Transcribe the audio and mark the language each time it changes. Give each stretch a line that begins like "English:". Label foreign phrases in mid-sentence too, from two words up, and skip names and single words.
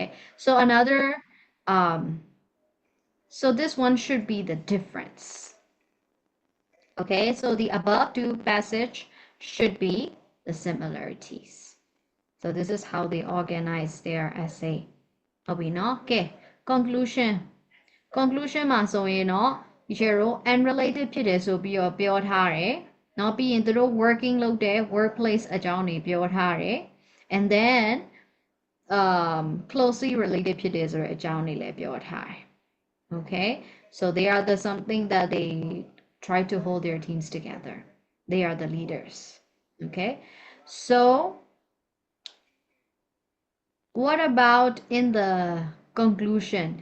English: So another so this one should be the difference. Okay. So the above two passage should be the similarities. So this is how they organize their essay.
Burmese: Okay. Conclusion မှာဆိုရင်တော့ teacher တို့ unrelated ဖြစ်တယ်ဆိုပြီးတော့ပြောထားတယ်။နောက်ပြီးရင်သူတို့ working လုပ်တဲ့ workplace အကြောင်းတွေပြောထားတယ်
English: and then closely related
Burmese: ဖြစ်တယ်ဆိုတဲ့အကြောင်းတွေလည်းပြောထားတယ်။ Okay.
English: So they are the something that they try to hold their teams together. They are the leaders. Okay, so what about in the conclusion?